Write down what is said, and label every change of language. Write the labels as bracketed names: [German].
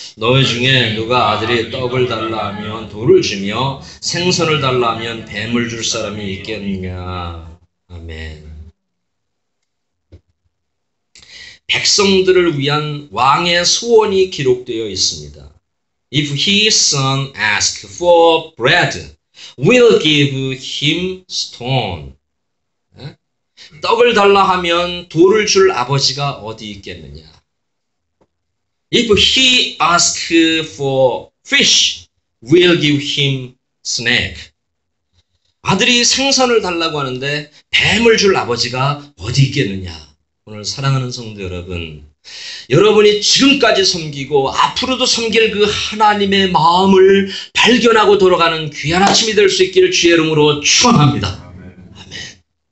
[Korean] 너희 중에 누가 아들이 떡을 달라 하면 돌을 주며 생선을 달라 하면 뱀을 줄 사람이 있겠느냐. 아멘. 백성들을 위한 왕의 소원이 기록되어 있습니다. [English] If his son ask for bread, we'll give him stone. [Korean] 떡을 달라 하면 돌을 줄 아버지가 어디 있겠느냐. [English] If he ask for fish, we'll give him snake. [Korean] 아들이 생선을 달라고 하는데 뱀을 줄 아버지가 어디 있겠느냐. 오늘 사랑하는 성도 여러분, 여러분이 지금까지 섬기고 앞으로도 섬길 그 하나님의 마음을 발견하고 돌아가는 귀한 아침이 될 수 있기를 주의 이름으로 축원합니다. 아멘.